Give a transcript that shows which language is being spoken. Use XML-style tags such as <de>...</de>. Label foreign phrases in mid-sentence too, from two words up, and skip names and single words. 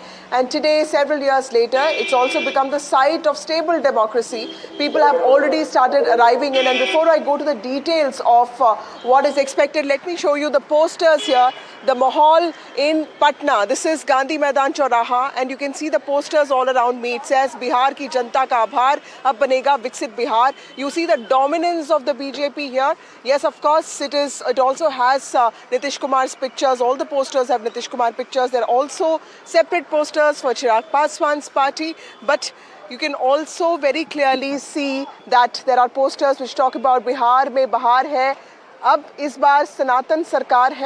<en>And today, several years later, it's also become the site of stable democracy. People have already started arriving in. And before I go to the details of what is expected, let me show you the posters here. The Mahal in Patna. This is Gandhi Maidan Chauraha, and you can see the posters all around me. It says</en> <hi>बिहार की जनता का आभार, अब बनेगा विकसित बिहार.</hi> <en>You see the dominance of the BJP here. Yes, of course, it also has Nitish Kumar's pictures. All the posters have Nitish Kumar pictures. There are also separate posters for Chirag Paswan's party, but you can also very clearly see that there are posters which talk about</en> <hi>बिहार में बहार है, अब इस बार सनातन सरकार है.</hi>